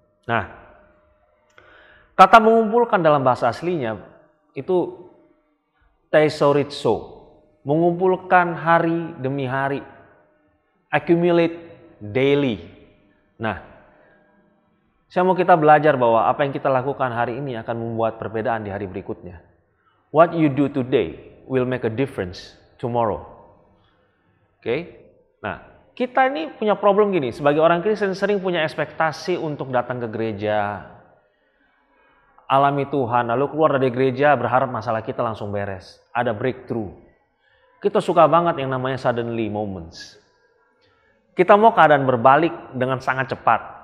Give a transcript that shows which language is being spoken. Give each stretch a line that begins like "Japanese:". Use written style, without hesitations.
Indonesian: Nah, kata mengumpulkan dalam bahasa aslinya itu thesaurizo, mengumpulkan hari demi hari,
English: accumulate daily.
Indonesian: Nah, saya mau kita belajar bahwa apa yang kita lakukan hari ini akan membuat perbedaan di hari berikutnya.
English: What you do today will make a difference tomorrow.
Indonesian: Oke? Nah, kita ini punya problem gini, sebagai orang Kristen sering punya ekspektasi untuk datang ke gereja, alami Tuhan, lalu keluar dari gereja berharap masalah kita langsung beres. Ada breakthrough. Kita suka banget yang namanya
English: suddenly moments.
Indonesian: Kita mau keadaan berbalik dengan sangat cepat.